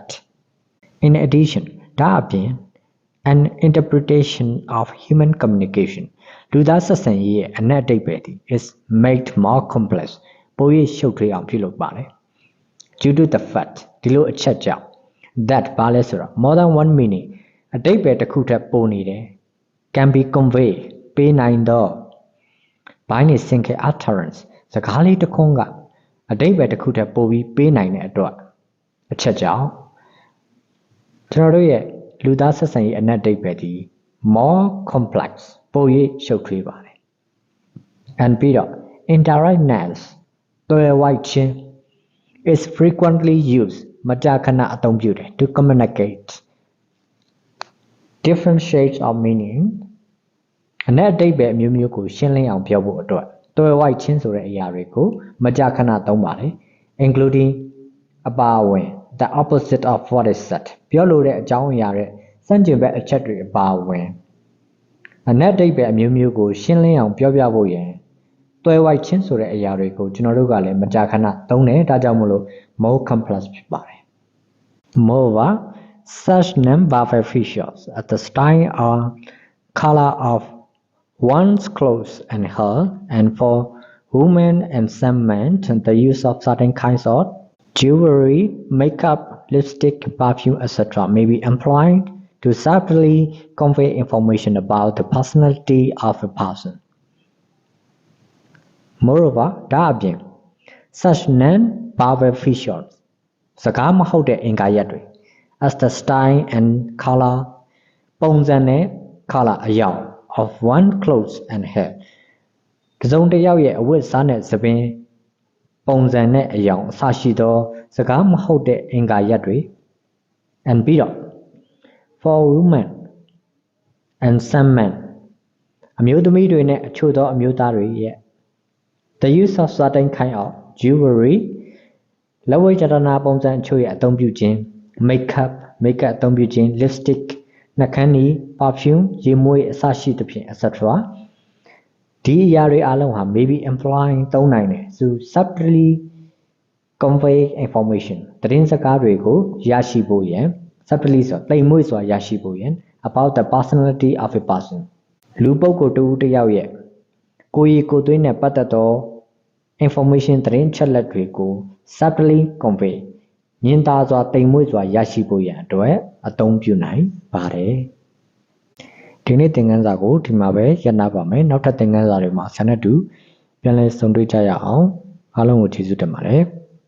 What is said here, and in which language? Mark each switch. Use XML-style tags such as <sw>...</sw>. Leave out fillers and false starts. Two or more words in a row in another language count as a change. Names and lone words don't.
<en>In addition, an interpretation of human communication</en> <my>လူသားဆက်ဆံရေးရဲ့အနက်အဓိပ္ပာယ်သည်</my> <en>is made more complex</en> <my>ပို၍ရှုပ်ထွေးအောင်ပြုလုပ်ပါတယ်</my> <en>due to the fact</en> <my>ဒီလိုအ ချက်ကြောင့် that ဘာလဲဆိုတော့</my> <en>more than one meaning</en> <my>အဓိပ္ပာယ်တစ်ခုထက်ပိုနေတယ်</my> <en>can be conveyed</en> <my>ပေးနိုင် သော</my> <en>by a single utterance</en> <my>စကားလေးတစ်ခွန်းကအဓိပ္ပာယ်တစ်ခုထက်ပိုပြီးပေးနိုင်တဲ့ အတွက်အချက်ကြောင့်ကျွန်တော်တို့ရဲ့လူသားဆက်ဆံရေးအနက်အဓိပ္ပာယ် သည်</my> <en>more complex</en> <my>ပို၍ရှုပ်ထွေးပါတယ် and ပြီးတော့ indirectness သွယ်ဝိုက်ခြင်း</my> <en>is frequently used</en> <my>မကြာခဏအသုံးပြုတယ်</my> <en>to communicate different shades of meaning</en> <my>အနက်အဓိပ္ပာယ်အမျိုးမျိုးကိုရှင်းလင်းအောင်ပြောဖို့အတွက်သွယ်ဝိုက်ခြင်းဆိုတဲ့အရာတွေကိုမကြာခဏသုံးပါတယ်</my> <en>including the opposite of what is said.</en> <my>ပြောလိုတဲ့အကြောင်းအရာရဲ့စန့်ကျင်ဘက်အချက်တွေအပါအဝင်အနက်တိတ်ပဲအ မျိုးမျိုးကိုရှင်းလင်းအောင်ပြောပြဖို့ရန်တွဲဝိုက်ချင်းဆိုတဲ့အရာတွေကိုကျွန်တော်တို့ကလည်းမကြာခဏသုံးတယ်ဒါကြောင့်မလို့</my> <en>more complex</en> <my>ဖြစ်ပါတယ်</my> <en>Moreover, such non-verbal features as the style or color of one's clothes and hair, and for women and some men, the use of certain kinds of jewelry, makeup, lipstick, perfume, etc. may be employed to subtly convey information about the personality of a person. Moreover,</en> <my>ဒါအပြင်</my> <en>such non-verbal features</en> <my>စကားမဟုတ်တဲ့အင်္ဂါရပ်တွေ</my> <en>as the style and color</en> <my>ပုံစံနဲ့</my> <en>color</en> <my>အရောင်</my> <en>of one clothes and hair</en> <my>တစ်စုံတစ်ယောက်ရဲ့အဝတ်အစားနဲ့သပင်ပုံစံနဲ့အရောင်အစ ရှိသောစကားမဟုတ်တဲ့အင်္ဂါရပ်တွေ and ပြီးတော့</my> <en>for women and some men</en> <my>အမျိုးသမီးတွေနဲ့အချို့သောအမျိုးသားတွေရဲ့</my> <en>the use of certain kind of jewelry</en> <my>လက်ဝတ်ရတနာပုံစံအချို့ရဲ့အသုံးပြုခြင်း makeup အသုံးပြုခြင်း lipstick နှာခမ်းနီ perfume ရေမွေးအစရှိသဖြင့် etc. ဒီအရာတွေအလုံးဟာ</my> <en>may be employed</en> <my>သုံးနိုင်တယ်</my> <en>to subtly convey information</en> <my>သတင်းစကားတွေကိုရရှိ ဖို့ရန် subtly ဆိုတိမ်မွေ့စွာရရှိဖို့ရန်</my> <en>about the personality of a person</en> <my>လူပုဂ္ဂိုလ်တစ်ဦးတစ်ယောက်ရဲ့ကိုယ်ရည်ကိုယ်သွေးနဲ့ပတ်သက်သော information သတင်းချက်လက်တွေကို</my> <en>subtly convey</en> <my>ညင်သာစွာတိမ်မွေ့စွာရရှိဖို့ရန်အတွက်အသုံးပြုနိုင်ပါတယ်ဒီနေ့သင်ခန်းစာကိုဒီမှာပဲရပ်နားပါမယ်နောက်ထပ်သင်ခန်းစာတွေမှာဆက်လက်တူပြန်လည်ဆုံတွေ့ကြရအောင်အားလုံးကိုကျေးဇူးတင်ပါတယ်</my>